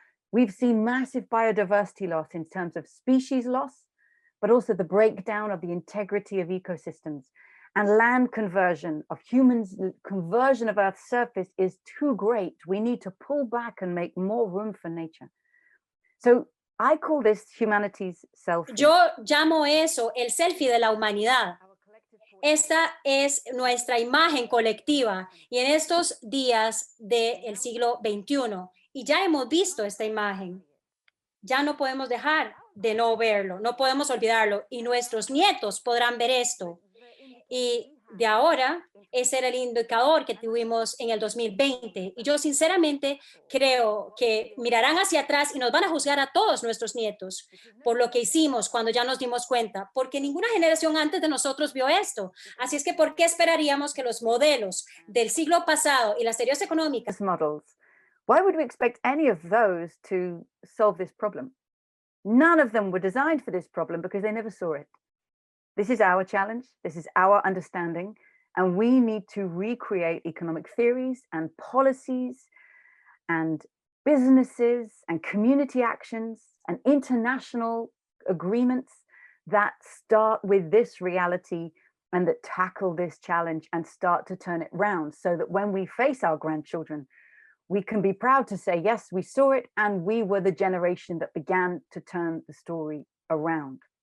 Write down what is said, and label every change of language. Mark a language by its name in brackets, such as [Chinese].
[English] We've seen massive biodiversity loss in terms of species loss, but also the breakdown of the integrity of ecosystems, and land conversion of humans. Conversion of Earth's surface is too great. We need to pull back and make more room for nature. So I call this humanity's selfie. [Spanish] Yo llamo eso el selfie de la humanidad. Esta es nuestra imagen colectiva y en estos días del siglo XXI. Y ya hemos visto esta imagen. Ya no podemos dejar de no verlo, no podemos olvidarlo, y nuestros nietos podrán ver esto. Y de ahora, ese era el indicador que tuvimos en el 2020. Y yo sinceramente creo que mirarán hacia atrás y nos van a juzgar a todos nuestros nietos por lo que hicimos cuando ya nos dimos cuenta, porque ninguna generación antes de nosotros vio esto. Así es que, ¿por qué esperaríamos que los modelos del siglo pasado y las teorías económicas [English] Why would we expect any of those to solve this problem? None of them were designed for this problem because they never saw it. This is our challenge. This is our understanding. And we need to recreate economic theories and policies and businesses and community actions and international agreements that start with this reality and that tackle this challenge and start to turn it round, so that when we face our grandchildren, we can be proud to say, yes, we saw it and we were the generation that began to turn the story around.